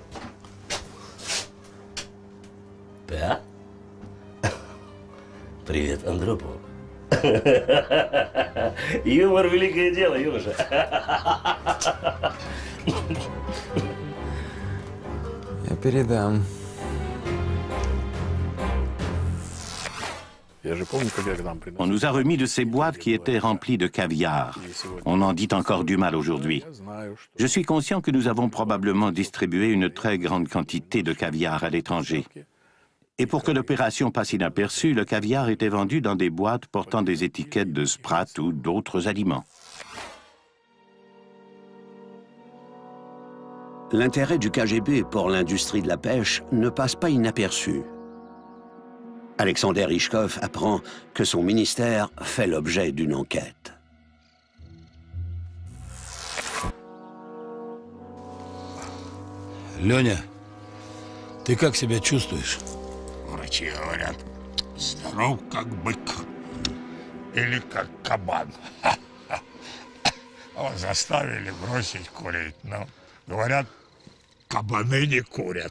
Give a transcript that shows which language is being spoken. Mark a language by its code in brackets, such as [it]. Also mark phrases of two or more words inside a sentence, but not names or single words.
[ru] ПА? Привет, Андропову. Юмор — великое дело, юноша. Я передам. [fr] On nous a remis de ces boîtes qui étaient remplies de caviar. On en dit encore du mal aujourd'hui. Je suis conscient que nous avons probablement distribué une très grande quantité de caviar à l'étranger. Et pour que l'opération passe inaperçue, le caviar était vendu dans des boîtes portant des étiquettes de Sprat ou d'autres aliments. L'intérêt du KGB pour l'industrie de la pêche ne passe pas inaperçu. Alexander Rychkov apprend que son ministère fait l'objet d'une enquête. [ru] Леня, ты как себя чувствуешь? Врачи говорят, здоров как бык или как кабан. Вот заставили бросить курить, но говорят, кабаны не курят.